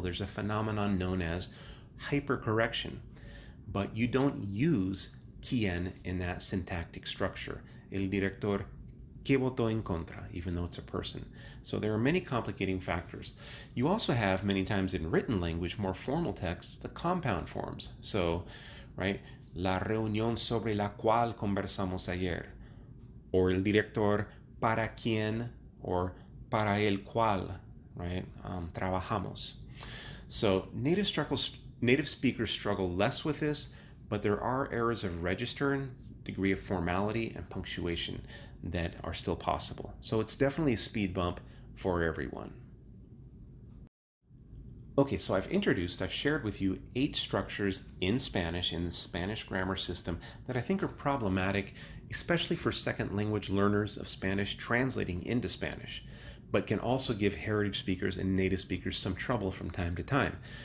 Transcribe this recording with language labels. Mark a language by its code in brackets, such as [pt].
[en] There's a phenomenon known as hypercorrection, but you don't use quién in that syntactic structure. [es] El director que votó en contra, [en] even though it's a person. So there are many complicating factors. You also have, many times in written language, more formal texts, the compound forms. So, right, [es] la reunión sobre la cual conversamos ayer, or el director para quien, or para el cual, right, trabajamos. [en] So native speakers struggle less with this, but there are errors of register and degree of formality and punctuation that are still possible. So it's definitely a speed bump for everyone. Okay, so I've shared with you 8 structures in Spanish, in the Spanish grammar system, that I think are problematic, especially for second language learners of Spanish translating into Spanish, but can also give heritage speakers and native speakers some trouble from time to time.